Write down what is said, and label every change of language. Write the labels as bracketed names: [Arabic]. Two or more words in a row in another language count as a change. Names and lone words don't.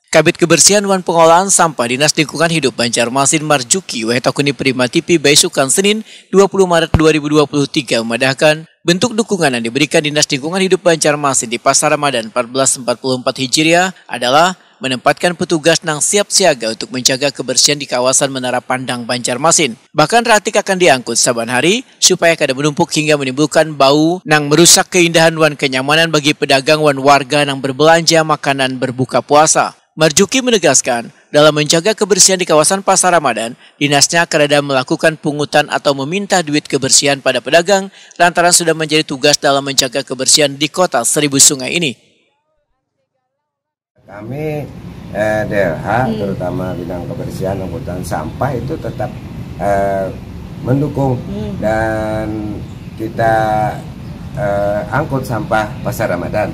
[Banjar] Kabid Kebersihan dan Pengolahan Sampah Dinas Lingkungan Hidup Banjarmasin Marjuki Wehetakuni Prima TV Baisukan Senin 20 Maret 2023 memadahkan bentuk dukungan yang diberikan Dinas Lingkungan Hidup Banjarmasin di Pasar Ramadan 1444 Hijriah adalah menempatkan petugas nang siap siaga untuk menjaga kebersihan di kawasan Menara Pandang, Banjarmasin. Bahkan ratik akan diangkut saban hari supaya kada menumpuk hingga menimbulkan bau nang merusak keindahan wan kenyamanan bagi pedagang wan warga nang berbelanja makanan berbuka puasa. Marjuki menegaskan, dalam menjaga kebersihan di kawasan Pasar Ramadan, dinasnya akan ada melakukan pungutan atau meminta duit kebersihan pada pedagang lantaran sudah menjadi tugas dalam menjaga kebersihan di kota Seribu Sungai ini. [Indonesian] Kami DLH terutama bidang kebersihan angkutan sampah itu tetap mendukung dan kita angkut sampah Pasar Ramadan.